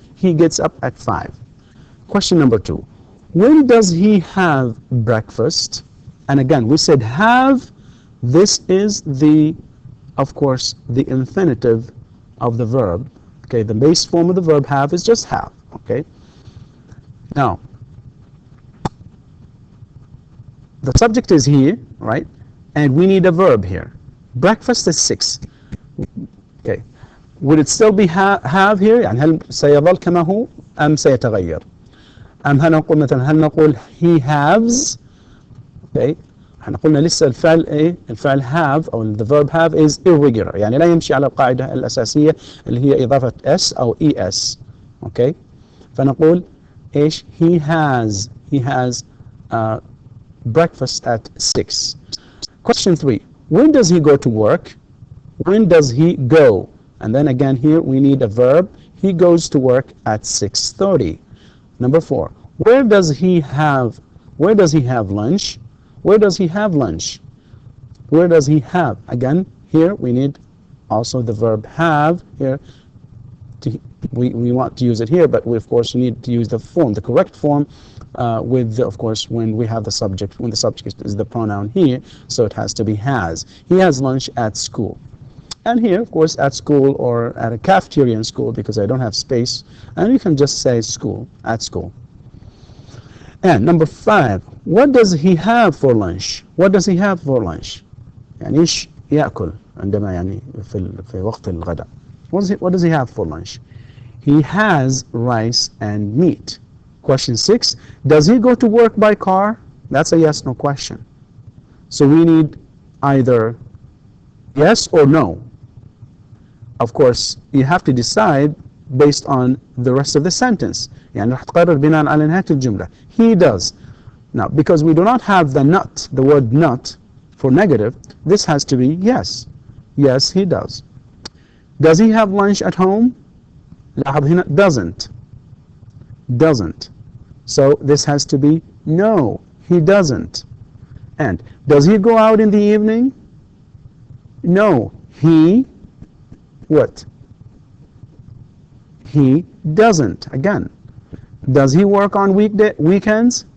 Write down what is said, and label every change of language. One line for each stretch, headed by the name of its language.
English: He gets up at 5. Question number 2. When does he have breakfast? And again, we said have. This is the of course, the infinitive of the verb. Okay, the base form of the verb have is just have. Okay. Now, the subject is here, right? And we need a verb here. Breakfast is 6. Okay. Would it still be have here؟
Arabic: يعني هل سيظل كما هو أم سيتغير؟ أم هنقول مثلا هل نقول
English: he has؟ okay.
Arabic: احنا قلنا لسه الفعل ايه؟ الفعل have او
English: the verb have is irregular،
Arabic: يعني لا يمشي على القاعدة الأساسية اللي هي إضافة s أو es.
English: okay.
Arabic: فنقول ايش؟
English: he has breakfast at 6. Question 3. When does he go to work? When does he go? And then again here we need a verb. He goes to work at 6:30. Number 4. Where does he have lunch? Where does he have lunch? Where does he have? Again, here we need also the verb have here. We want to use it here, but we of course need to use the form, the correct form, with of course when we have the subject, when the subject is the pronoun here, so it has to be has. He has lunch at school. And here, of course, at school or at a cafeteria in school, because I don't have space, and you can just say school, at school. And number 5, what does he have for lunch? What does he have for lunch?
Arabic: يعني إيش يأكل عندما يعني في وقت الغداء.
English: What does he have for lunch? He has rice and meat. Question 6, does he go to work by car? That's a yes/no question. So we need either yes or no. Of course, you have to decide based on the rest of the sentence.
Arabic: يعني راح تقرر بناء على نهاية الجملة.
English: He does. Now, because we do not have the word not for negative, this has to be yes. Yes, he does. Does he have lunch at home?
Arabic: لاحظ هنا
English: doesn't. So this has to be no, he doesn't. And does he go out in the evening? No, he what? He doesn't. Again, does he work on weekends?